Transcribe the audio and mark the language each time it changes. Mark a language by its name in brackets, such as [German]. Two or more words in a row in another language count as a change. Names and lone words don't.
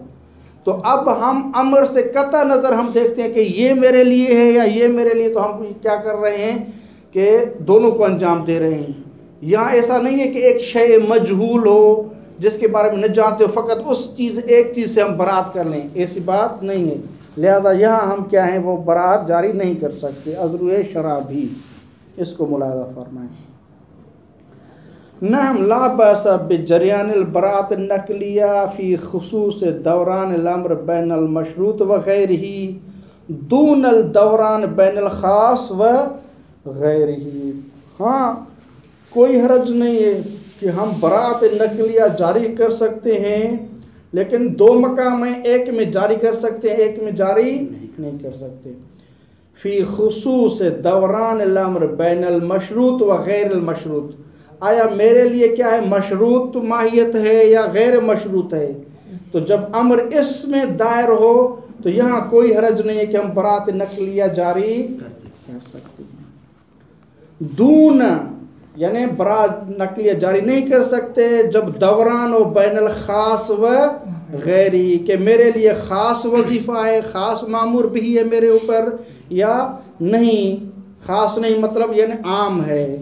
[Urdu] تو اب ہم امر سے قطع نظر ہم دیکھتے ہیں کہ یہ میرے لیے ہے یا یہ میرے لیے، تو ہم کیا کر رہے ہیں کہ دونوں کو انجام دے رہے ہیں۔ یہاں ایسا نہیں ہے کہ ایک شے مجہول ہو جس کے بارے میں نہ جانتے ہو، فقط اس ایک چیز سے ہم برات کر لیں، ایسی بات نہیں ہے۔ لہذا یہاں ہم کیا ہیں، وہ برات جاری نہیں کر سکتے، عذر شرع بھی، اس کو ملاحظہ فرمائیں۔ [Arabic] نعم لا باس بجریان البراءت النقلیہ فی خصوص دوران الامر بین المشروط وغیرہ دون الدوران بین الخاص وغیرہ۔ [Urdu] ہاں، کوئی حرج نہیں ہے کہ ہم براءت نقلیہ جاری کر سکتے ہیں، لیکن دو مقام ہیں، ایک میں جاری کر سکتے ہیں، ایک میں جاری نہیں کر سکتے۔ [Arabic] فی خصوص دوران الامر بین المشروط و غیر المشروط، [Urdu] آیا میرے لیے کیا ہے، مشروط ماہیت ہے یا غیر مشروط ہے؟ تو جب امر اس میں دائر ہو تو یہاں کوئی حرج نہیں ہے کہ ہم برات نقلیہ جاری کر سکتے ہیں۔ دون یعنی برات نقلیہ جاری نہیں کر سکتے جب دوران ہو [Arabic] بین الخاص و غیری، [Urdu] کہ میرے لیے خاص وظیفہ ہے، خاص مامور بھی ہے میرے اوپر یا نہیں، خاص نہیں مطلب یعنی عام ہے۔